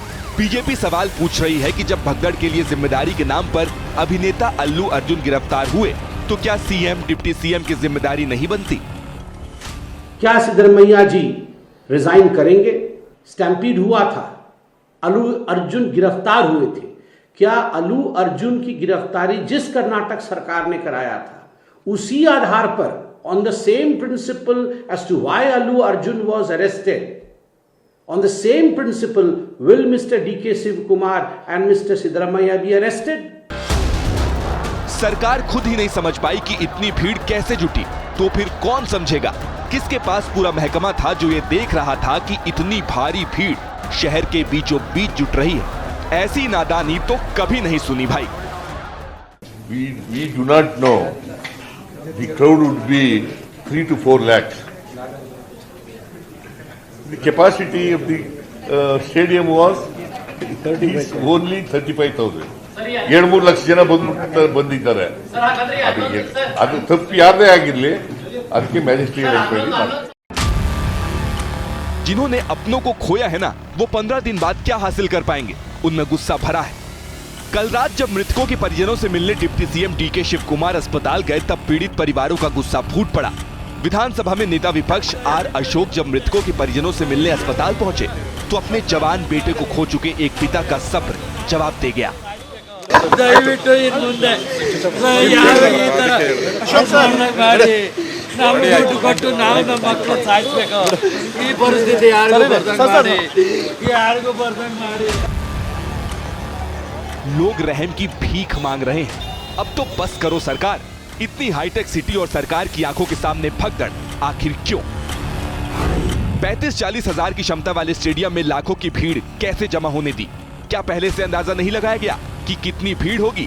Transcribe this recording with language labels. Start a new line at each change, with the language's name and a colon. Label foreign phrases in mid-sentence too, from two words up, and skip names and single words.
Hindi: बीजेपी सवाल पूछ रही है कि जब भगदड़ के लिए जिम्मेदारी के नाम पर अभिनेता अल्लू अर्जुन गिरफ्तार हुए, तो क्या
English: CM deputy CM
Hindi: की जिम्मेदारी नहीं बनती? क्या सिद्धारमैया जी रिजाइन करेंगे? स्टैम्पीड हुआ था, अल्लू अर्जुन गिरफ्तार हुए थे। क्या अल्लू अर्जुन की गिरफ्तारी जिस कर्नाटक सरकार ने कराया था, उसी आधार पर
English: on the same principle as to why Allu Arjun was arrested, on the same principle will Mr. D.K. Shiv Kumar and Mr. Siddaramaiah be arrested?
Hindi: सरकार खुद ही नहीं समझ पाई कि इतनी भीड़ कैसे जुटी, तो फिर कौन समझेगा? किसके पास पूरा महकमा था जो ये देख रहा था कि इतनी भारी भीड़ शहर के बीचों बीच जुट रही है? ऐसी नादानी तो कभी नहीं सुनी भाई।
English: We do not know. The crowd would be 3 to 4 lakhs. The capacity of the stadium was only 35,000.
Kannada: 7-3 ಲಕ್ಷ ಜನ ಬಂದಿದ್ದಾರೆ. ಅದು ತಪ್ಪು ಯಾರದೇ ಆಗಿರಲಿ, ಅದಕ್ಕೆ
English: magistrate inquiry
Kannada: ಮಾಡಿ.
Hindi: जिन्होंने अपनों को खोया है ना, वो 15 दिन बाद क्या हासिल कर पाएंगे, उनमें गुस्सा भरा है। कल रात जब मृतकों के परिजनों से मिलने
English: deputy CM
Hindi: डीके शिव कुमार अस्पताल गए, तब पीड़ित परिवारों का गुस्सा फूट पड़ा। विधानसभा में नेता विपक्ष आर अशोक जब मृतकों के परिजनों से मिलने अस्पताल पहुंचे, तो अपने जवान बेटे को खो चुके एक पिता का सब्र जवाब दे गया।
Kannada: ದಯವಿಟ್ಟು ಇನ್ನು ಮುಂದೆ ಯಾರು ಈ ತರ ಮಾಡಿ ನಾವು ದುಡ್ಡು ಕೊಟ್ಟು ನಾವು ನಮ್ಮ ಮಕ್ಕಳು ಸಾಯಿಸ್ಬೇಕು, ಈ ಪರಿಸ್ಥಿತಿ ಯಾರಿಗೂ ಬರ್ದಂಗ್ ಮಾಡಿ।
Hindi: लोग रहम की भीख मांग रहे हैं। अब तो बस करो सरकार, इतनी
English: high-tech city
Hindi: और सरकार की आंखों के सामने भगदड़ आखिर क्यों? 35-40 हजार की क्षमता वाले स्टेडियम में लाखों की भीड़ कैसे जमा होने दी? क्या पहले से अंदाजा नहीं लगाया गया कि कितनी भीड़ होगी?